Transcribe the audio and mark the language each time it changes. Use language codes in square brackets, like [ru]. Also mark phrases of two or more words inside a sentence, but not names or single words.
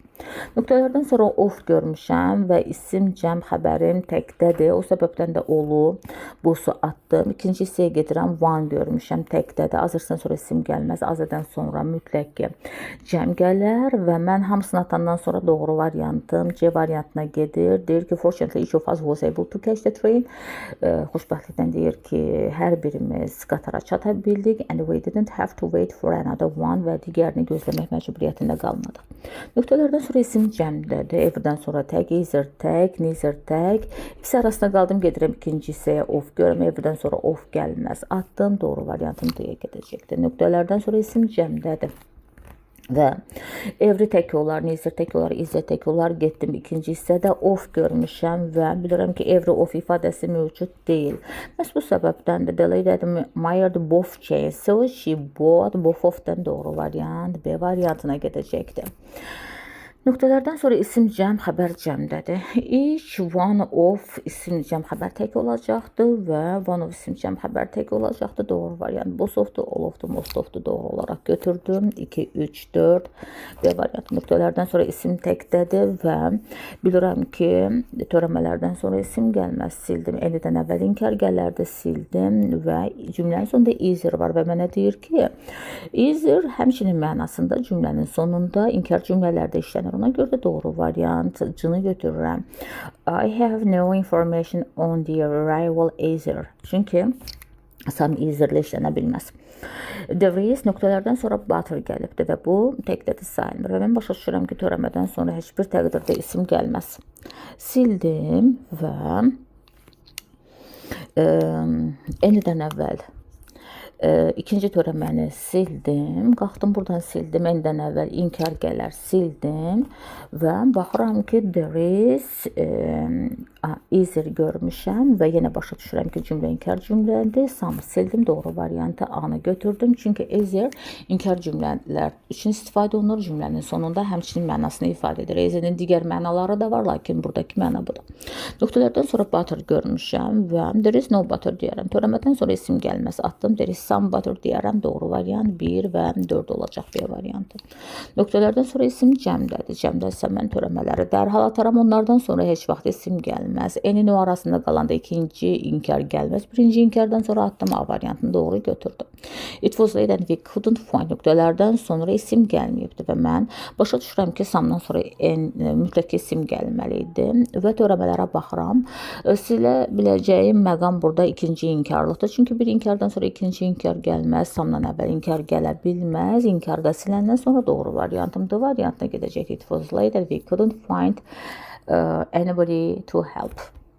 [az] Nöqtələrdən sonra of görmüşəm və isim cəm xəbərim təkdədir. O səbəbdən də olu, busu atdım. İkinci hissəyə gedirəm. One görmüşəm təkdədir. Azırdan sonra isim gəlməz. Azədən sonra mütləq ki cəm gələr və mən hamısını atandan sonra doğru variantım C variantına gedir. Deyir ki, [en] fortunately each of us was able to catch the train. [az] Xoşbəxtlikdən deyir ki, hər birimiz qatara çata bildik [en] and we didn't have to wait for another one [az] və digərini gözləmək məcburiyyətində qalmadıq. Nöqtələrdən sonra isim cəmdədir. Everdən sonra tək, either tək, neither tək. İkisi arasında qaldım, gedirəm ikinci hissəyə of görürəm. Everdən sonra of gəlməz. Atdım, doğru variantım D-yə gedəcəkdir. Nöqtələrdən sonra isim cəmdədir. Və every tək olar, neither tək olar, either tək olar. Getdim ikinci hissədə of görmüşəm və bilirəm ki, [en] every of [az] ifadəsi mövcud deyil. Məhz bu səbəbdən də [en] the lady admired both chains, so she bought both of them. [az] Doğru variant B variantına gedəcəkdir. Nöqtələrdən sonra isim cəm xəbər cəmdədir. [en] Each one of [az] isim cəm xəbər tək olacaqdır və [en] one of [az] isim cəm xəbər tək olacaqdır. Doğru variant [en] both of'dur, all of'dur, most of'dur. [az] Doğru olaraq götürdüm. 2, 3, 4 B variant. Nöqtələrdən sonra isim təkdədir və bilirəm ki, törəmələrdən sonra isim gəlməz. Sildim. Enidən əvvəl inkar gələrdi, sildim və cümlənin sonunda either var və mənə deyir ki, either həmçinin mənasında cümlənin sonunda inkar cümlələrdə işlənir. Ona görə də doğru variant C-ni götürürəm. [en] I have no information on the arrival either. [az] Çünki sam either-lə işlənə bilməz. [en] There is [az] nöqtələrdən sonra butter gəlibdir və bu təkdədir sayılmır. Və mən başa düşürəm ki, törəmədən sonra heç bir təqdirdə isim gəlməz. Sildim və enidən əvvəl ikinci törəməni sildim. Qalxdım buradan sildim. Enidən əvvəl inkar gələr, sildim və baxıram ki, [en] there is either [az] görmüşəm və yenə başa düşürəm ki, cümlə inkar cümlədir. Samı sildim, doğru variantı A-nı götürdüm. Çünki either inkar cümlələr üçün istifadə olunur. Cümlənin sonunda həmçinin mənasını ifadə edir. Either'in digər mənaları da var, lakin buradakı məna budur. Nöqtələrdən sonra butter görmüşəm və [en] there is no butter [az] deyərəm. Törəmədən sonra isim gəlməz. Atdım, [en] there is some butter deyərəm. [az] Doğru variant 1 və 4 olacaq B variantı. Nöqtələrdən sonra isim cəmdədir. Cəmdəsə mən törəmələri dərhal ataram. Onlardan sonra heç vaxt isim gəlməz. N-in o arasında qalanda ikinci inkar gəlməz. Birinci inkardan sonra atdım, A variantını doğru götürdüm. [en] It was late and we couldn't find. [az] Nöqtələrdən sonra isim gəlməyibdir və mən başa düşürəm ki, samdan sonra mütləq isim gəlməli idi və törəmələrə baxıram. Silə biləcəyim məqam burada ikinci inkarlıqdır. Çünki bir inkardan sonra ikinci inkar gəlməz, samdan əvvəl inkar gələ bilməz. İnkarda siləndən sonra doğru variantım D variantına gedəcək. [en] It was late and we couldn't find anybody to help.